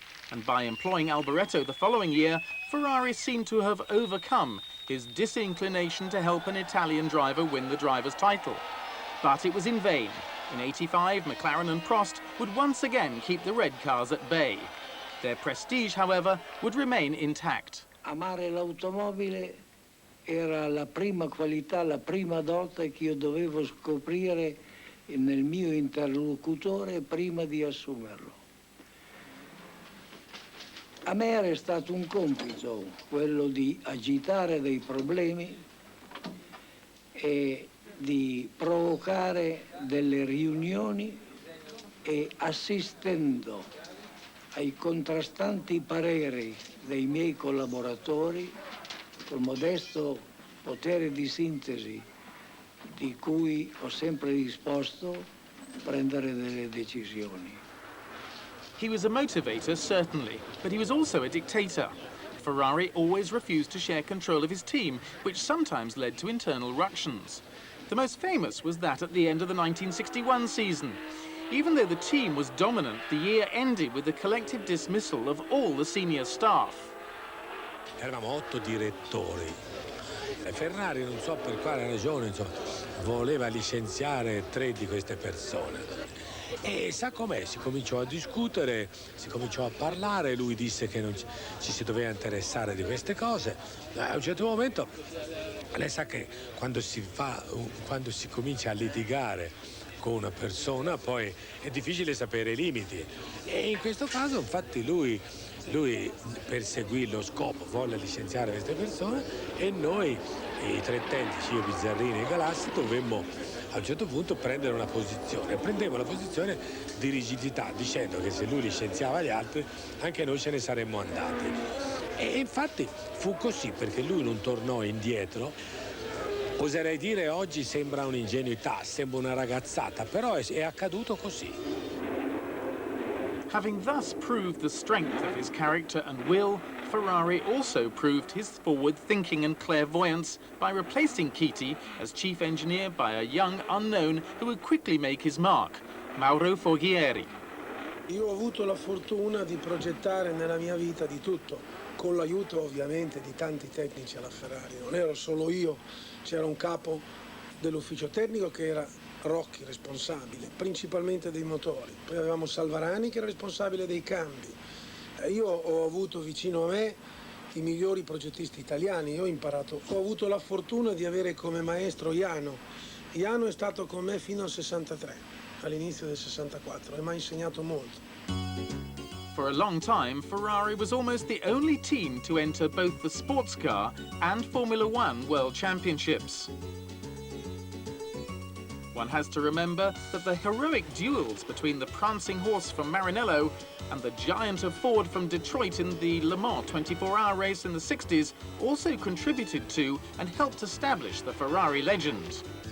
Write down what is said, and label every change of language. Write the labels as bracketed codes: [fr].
[en] And by employing Alboreto the following year, Ferrari seemed to have overcome his disinclination to help an Italian driver win the driver's title. But it was in vain. In '85, McLaren and Prost would once again keep the red cars at bay. Their prestige, however, would remain intact. [it] Amare l'automobile era la prima qualità, la prima dote che io dovevo scoprire nel mio interlocutore prima di assumerlo. A me era stato un compito quello di agitare dei problemi e di provocare delle riunioni e assistendo ai contrastanti pareri dei miei collaboratori col modesto potere di sintesi di cui ho sempre disposto prendere delle decisioni. [en] He was a motivator, certainly, but he was also a dictator. Ferrari always refused to share control of his team, which sometimes led to internal ructions. The most famous was that at the end of the 1961 season. Even though the team was dominant, the year ended with the collective dismissal of all the senior staff. [it] Eravamo 8 direttori. Ferrari, non so per quale ragione, voleva licenziare 3 di queste persone. E sa com'è, si cominciò a discutere, si cominciò a parlare, lui disse che non ci si doveva interessare di queste cose. A un certo momento, lei sa che quando si comincia a litigare con una persona, poi è difficile sapere i limiti. E in questo caso, infatti, lui perseguì lo scopo, volle licenziare queste persone e noi, i 3 tecnici, io, Bizzarrini e Galassi, dovemmo a un certo punto prendere una posizione. Prendemmo la posizione di rigidità, dicendo che se lui licenziava gli altri, anche noi ce ne saremmo andati. E infatti fu così, perché lui non tornò indietro. Oserei dire oggi sembra un'ingenuità, sembra una ragazzata, però è accaduto così. [en] Having thus proved the strength of his character and will, Ferrari also proved his forward thinking and clairvoyance by replacing Chiti as chief engineer by a young unknown who would quickly make his mark, Mauro Foghieri. [it] Io ho avuto la fortuna di progettare nella mia vita di tutto, con l'aiuto ovviamente di tanti tecnici alla Ferrari. Non ero solo io, c'era un capo dell'ufficio tecnico che era Rocchi, responsabile principalmente dei motori. Poi avevamo Salvarani che era responsabile dei cambi. Io ho avuto vicino a me i migliori progettisti italiani. Io ho avuto la fortuna di avere come maestro Iano. Iano è stato con me fino al 63, all'inizio del 64, e mi ha insegnato molto. [en] For a long time, Ferrari was almost the only team to enter both the sports car and Formula One World Championships. One has to remember that the heroic duels between the prancing horse from Maranello and the giant of Ford from Detroit in the Le Mans 24-hour race in the 60s also contributed to and helped establish the Ferrari legend.